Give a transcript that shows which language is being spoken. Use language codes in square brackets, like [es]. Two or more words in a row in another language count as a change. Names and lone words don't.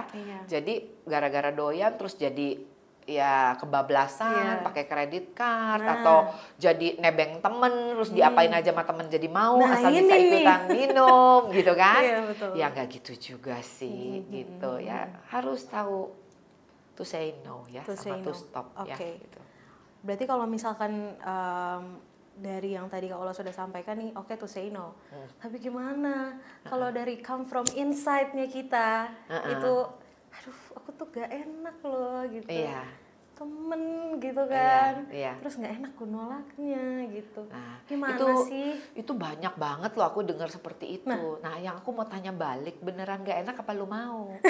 [id] Jadi gara-gara doyan terus jadi ya kebablasan, pakai kredit card atau jadi nebeng temen terus diapain aja sama temen jadi mau asal bisa ikutan minum gitu kan. Ya nggak gitu juga sih gitu ya. Harus tahu [en] to say no [id] ya, sama [en] to stop [id] ya gitu. Berarti kalau misalkan dari yang tadi Kak Ola sudah sampaikan nih, [en] to say no. [id] Tapi gimana kalau dari [en] come from inside- [id] nya kita itu, aduh aku tuh gak enak loh gitu. Temen gitu kan. Terus gak enak aku nolaknya gitu. Gimana sih? Itu banyak banget loh aku dengar seperti itu. Nah yang aku mau tanya balik, beneran gak enak apa lu mau?